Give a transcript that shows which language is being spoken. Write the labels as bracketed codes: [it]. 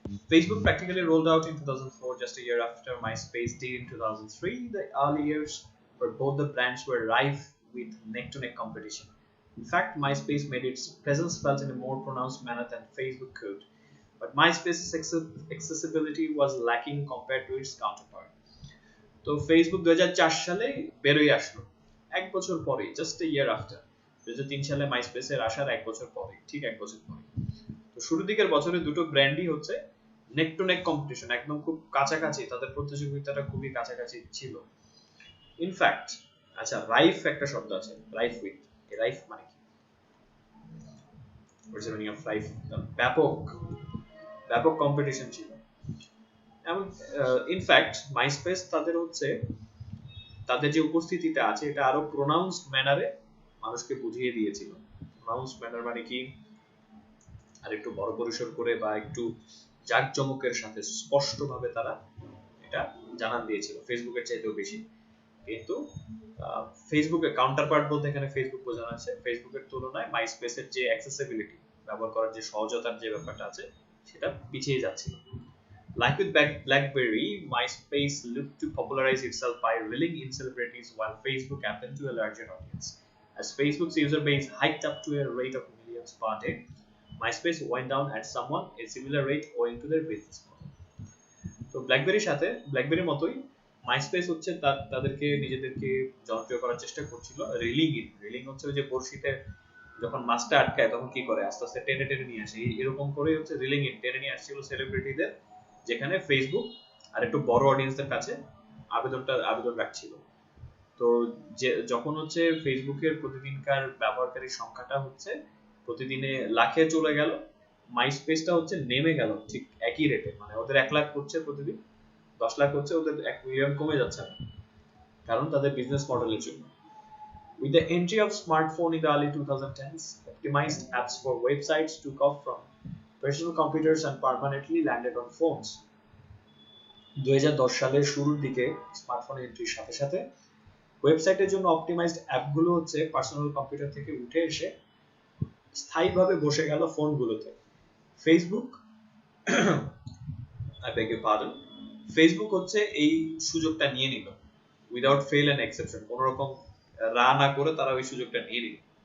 [en] Facebook practically rolled out in 2004, just a year after MySpace did in 2003. The early years where both the brands were rife with neck-to-neck competition. In fact, MySpace made its presence felt in a more pronounced manner than Facebook could. But MySpace's accessibility was lacking compared to its counterpart. [bn] তো Facebook 2004 সালে বেরোয় আসলো, এক বছর পরে, [en] Just a year after. [bn] 2003 সালে মাইস্পেসের আসার এক বছর পরে, ঠিক এক বছর পরে। তো শুরুর দিকের বছরে দুটো ব্র্যান্ডই হচ্ছে নেক টু নেক কম্পিটিশন, একদম খুব কাছাকাছি, তাদের প্রতিযোগিতাটা খুবই কাছাকাছি ছিল। ইনফ্যাক্ট, আচ্ছা, রাইফ একটা শব্দ আছে, রাইফ উইথ, রাইফ মানে কি? [en] What's the meaning of rife? [bn] ব্যাপক, ব্যাপক কম্পিটিশন ছিল। এবং ইনফ্যাক্ট মাইস্পেস তাদের হচ্ছে তাদের যে উপস্থিতিটা আছে এটা আরো প্রোনাউন্সড ম্যানারে মানুষকে বুঝিয়ে দিয়েছিল। প্রোনাউন্সড ম্যানার মানে কি? আর একটু বড় পরিসর করে বা একটু জাঁকজমকের সাথে স্পষ্টভাবে তারা এটা জানান দিয়েছিল, ফেসবুকের চাইতেও বেশি। কিন্তু ফেসবুকের কাউন্টারপার্ট বলতে এখানে ফেসবুক বোঝানো আছে, ফেসবুকের তুলনায় মাইস্পেসের যে অ্যাক্সেসিবিলিটি, ব্যবহার করার যে সহজতার যে ব্যাপারটা আছে সেটা পিছিয়ে যাচ্ছিল। [en] Like with BlackBerry, MySpace looked to popularize itself by reeling in celebrities while Facebook appealed to a larger audience. As Facebook's user base hiked up to a rate of millions per day, MySpace went down at somewhat a similar rate owing to their business model. [bn] তো ব্ল্যাকবেরির মতোই MySpace হচ্ছে তাদেরকে নিজেদেরকে জনপ্রিয় করার চেষ্টা করছিল reeling হচ্ছে ওই যে বড়শিতে যখন মাছটা আটকায় তখন কি করে, আস্তে আস্তে টেনে টেনে নিয়ে আসে, এরকম করে হচ্ছে রিলিং ইন, টেনে নিয়ে আসছিল সেলিব্রিটিদের, যেখানে ফেসবুক আর একটু বড় অডিয়েন্সদের কাছে আবেদন রাখছিল। তো যে যখন হচ্ছে ফেসবুকের প্রতিদিনকার ব্যবহারকারীর সংখ্যাটা হচ্ছে প্রতিদিনে লাখে চলে গেল, মাইস্পেসটা হচ্ছে নেমে গেল ঠিক একই রেটে, মানে ওদের 1 লাখ হচ্ছে প্রতিদিন, 10 লাখ হচ্ছে, ওদের 1 মিলিয়ন কমে যাচ্ছে না, কারণ তাদের বিজনেস মডেলের জন্য। [en] With the entry of smartphone in the early 2010s, optimized apps for websites took off from personal computers and permanently landed on phones. [bn] 2010 সালের শুরুর দিকে স্মার্টফোন এন্ট্রির সাথে সাথে ওয়েবসাইটের জন্য অপটিমাইজড অ্যাপগুলো হচ্ছে পার্সোনাল কম্পিউটার থেকে উঠে এসে স্থায়ীভাবে বসে গেল ফোনগুলোতে। Facebook [en] I beg your pardon, [bn] Facebook হচ্ছে এই সুযোগটা নিয়ে নিল [en] without fail and exception, [bn] কোন রকম রা না করে তারা ওই সুযোগটা নিয়ে নিল।